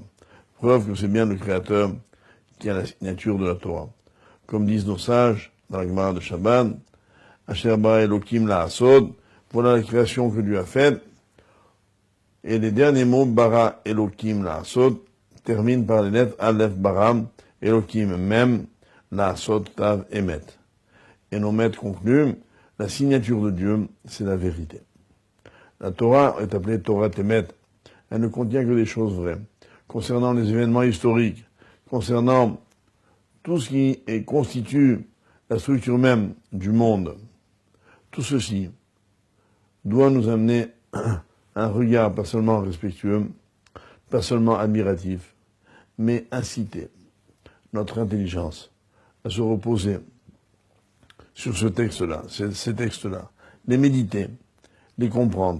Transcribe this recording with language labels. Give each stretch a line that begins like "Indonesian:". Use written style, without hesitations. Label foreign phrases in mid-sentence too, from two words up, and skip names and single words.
French: Preuve que c'est bien le Créateur qui a la signature de la Torah. Comme disent nos sages dans la Gemara de Shabbat,
Hebrew: אשר ברא אלוקים לעשות,
French: voilà la création que Dieu a faite. Et les derniers mots,
Hebrew: ברא אלוקים לעשות,
French: terminent par les lettres Aleph bara, Elokim mem, la'asod tav emet. Et nos maîtres concluent, la signature de Dieu, c'est la vérité. La Torah est appelée
Hebrew: תורת אמת.
French: Elle ne contient que des choses vraies. Concernant les événements historiques, concernant tout ce qui constitue la structure même du monde, tout ceci doit nous amener un regard pas seulement respectueux, pas seulement admiratif, mais inciter notre intelligence à se reposer sur ce texte-là, ces textes-là, les méditer, les comprendre.